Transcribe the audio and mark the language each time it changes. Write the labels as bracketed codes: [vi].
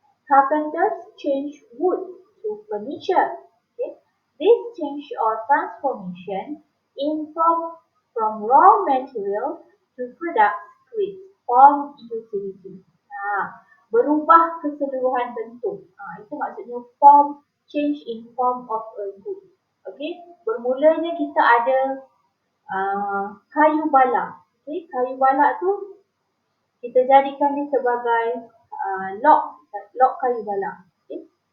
[en] Carpenters change wood to furniture. Okay? This change or transformation involves from raw material to product with form utility. [ms] Berubah keseluruhan bentuk. Itu maksudnya form, [en] change in form of a good. [ms] Okay? Bermulanya kita ada kayu balak. Okay? Kayu balak tu kita jadikan dia sebagai log kayu balak, okay?